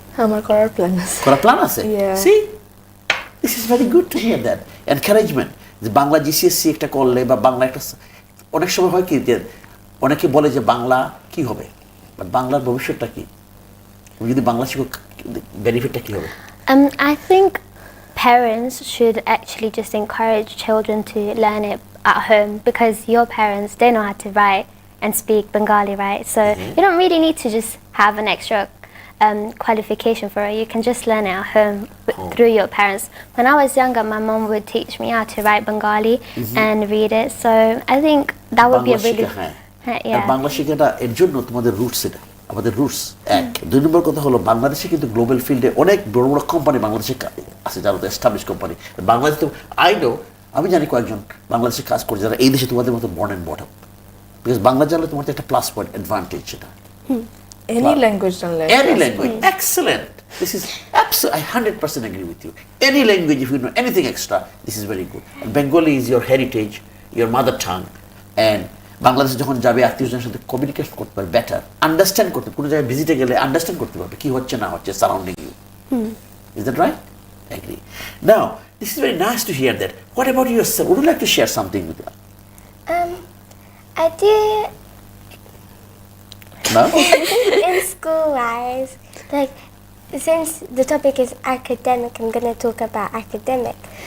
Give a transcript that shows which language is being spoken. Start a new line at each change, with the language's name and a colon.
Bangla: আমার করার প্ল্যান আছে। করার প্ল্যান আছে?
English: Yeah. See, this is very good to hear that encouragement,
Bangla: যে বাংলা জিসিএসসি একটা করলে, বা বাংলা একটা, অনেক সময় হয় কি যে অনেকে বলে যে বাংলা কি হবে, বাট বাংলার ভবিষ্যৎটা কি? তুমি যদি বাংলা শিখো, বেনিফিটটা কি হবে?
English: I think parents should actually just encourage children to learn it at home, because your parents, they know how to write and speak Bengali, right? So you don't really need to just have an extra qualification for it. You can just learn it at home through your parents. When I was younger, my mom would teach me how to write Bengali and read it. So I think that would be a
Bangla: Bangla
English: really
Bangla: শেখা, হ্যাঁ,
English: yeah.
Bangla: আর বাংলা শেখাটা এর জন্য তোমাদের roots, এটা আমাদের roots. এক, দুই নম্বর কথা হলো, বাংলাদেশে কিন্তু গ্লোবাল ফিল্ডে অনেক বড় বড় কোম্পানি বাংলাদেশে আছে, যারা তো এস্টাবলিশ কোম্পানি। বাংলাদেশে তো আমি জানি কয়েকজন বাংলাদেশে কাজ করে, যারা এই দেশে তোমাদের মতো born and bottom, because Bangla জানলে তোমার তো একটা প্লাস পয়েন্ট, অ্যাডভান্টেজ সেটা।
English: Any language
Bangla: জানলে।
English: Any language, excellent. This is absolutely, I 100% agree with you. Any language, if you know anything extra, this is very good. And Bengali is your heritage, your mother tongue, and
Bangla: বাংলাদেশে যখন যাবে, আত্মীয়জনের সাথে communicate করতে পারবে better, understand করতে, কোনো জায়গায় ভিজিটে গেলে আন্ডারস্ট্যান্ড করতে পারবে কি হচ্ছে না হচ্ছে
English: Surrounding you. Is that right? I agree. Now, this is very nice to hear that. What about yourself? Would you like to share something with us? I do No? in school wise, like, since the topic is academic, I'm gonna talk about academic.